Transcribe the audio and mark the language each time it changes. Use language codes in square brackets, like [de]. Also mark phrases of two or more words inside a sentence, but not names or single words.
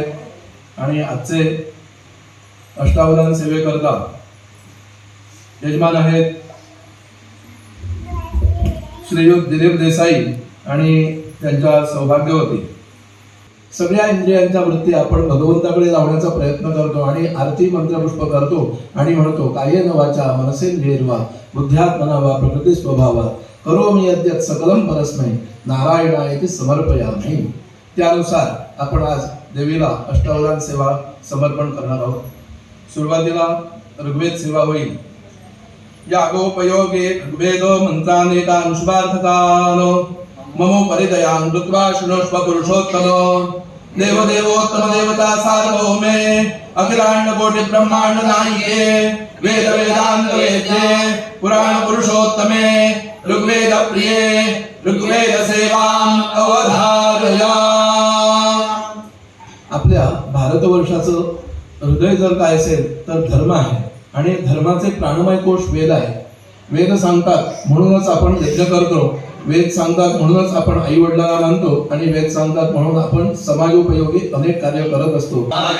[mr] आणि आजचे अष्टावधान सेवेकरता यजमान आहेत श्रीयुत दिलीप देसाई आणि त्यांच्या सौभाग्यवती. सगळ्या इंद्रियांच्या वृत्ती आपण भगवंताकडे लावण्याचा प्रयत्न करतो आणि आरती मंत्रपुष्प करतो आणि म्हणतो [sa] कायेन वाचा मनसेंद्रियर्वा बुद्ध्यात्मना वा प्रकृती स्वभावा करोमि यद्यत् सकलं परस्मै नारायणायति समर्पयामि. [mr] त्यानुसार आपण आज देवीला अष्टावधान सेवा समर्पण करणार आहोत. सुरुवातीला ऋग्वेद सेवा होईल. [sa] यागोपयोगे ऋग्वेद मंत्रानेतान् शुभार्थकान् ममो परिदयान् कृत्वा शृणोष्व पुरुषोत्तम. देवदेवोत्तम देवता सार्वभौमे अखिलांड कोटि ब्रह्मांड नायिके वेद वेदांत वेद्ये पुराण पुरुषोत्तमे ऋग्वेद प्रिये ऋग्वेद सेवाम अवधारया. [mr] आपल्या भारतवर्षाचं हृदय जर काय असेल तर धर्म आहे आणि धर्माचे प्राणमय कोश वेद आहे. वेद सांगतात म्हणूनच आपण यज्ञ करतो. वेद सांगतात म्हणूनच आपण आई वडिलांना मानतो आणि वेद सांगतात म्हणून आपण समाजोपयोगी अनेक कार्य करत असतो.